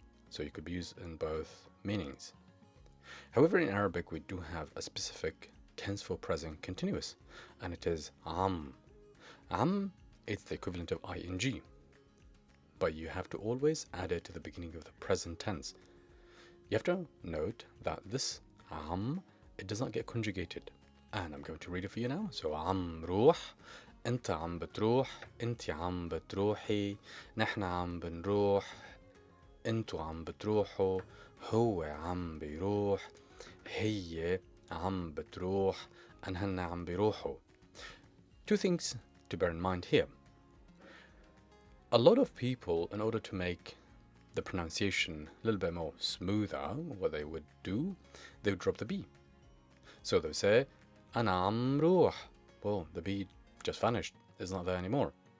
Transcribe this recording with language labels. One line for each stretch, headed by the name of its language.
English: So you could be used in both meanings. However, in Arabic, we do have a specific tense for present continuous, and it is am. Am is the equivalent of ing, but you have to always add it to the beginning of the present tense. You have to note that this am, it does not get conjugated. And I'm going to read it for you now.
Arabic: So عم روح, أنت عم بتروح, أنت عم بتروحي, نحن عم بنروح, أنتو عم بتروحوا, هو عم بيروح, هي عم بتروح, and هن عم بيروحوا.
English: Two things to bear in mind here. A lot of people, in order to make the pronunciation a little bit more smoother, what they would do, they would drop the B. So they would say, أنا عم روح. Well, the B just vanished. It's not there anymore.